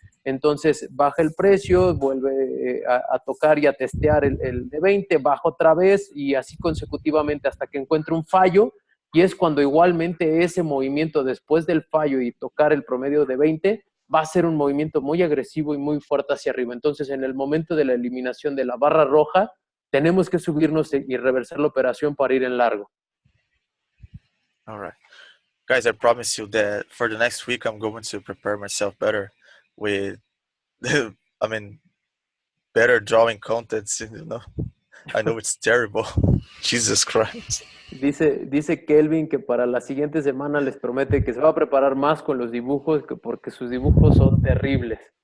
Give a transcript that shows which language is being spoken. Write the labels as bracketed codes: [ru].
[es] Entonces baja el precio, vuelve a tocar y a testear el de 20, baja otra vez y así consecutivamente hasta que encuentre un fallo y es cuando igualmente ese movimiento después del fallo y tocar el promedio de 20 va a ser un movimiento muy agresivo y muy fuerte hacia arriba. Entonces en el momento de la eliminación de la barra roja tenemos que subirnos y reversar la operación para ir en largo. [en] All right. Guys, I promise you that for the next week, I'm going to prepare myself better with, I mean, better drawing contents, you know. I know it's terrible. Jesus Christ. [es] Dice Kelvin que para la siguiente semana les promete que se va a preparar más con los dibujos porque sus dibujos son terribles.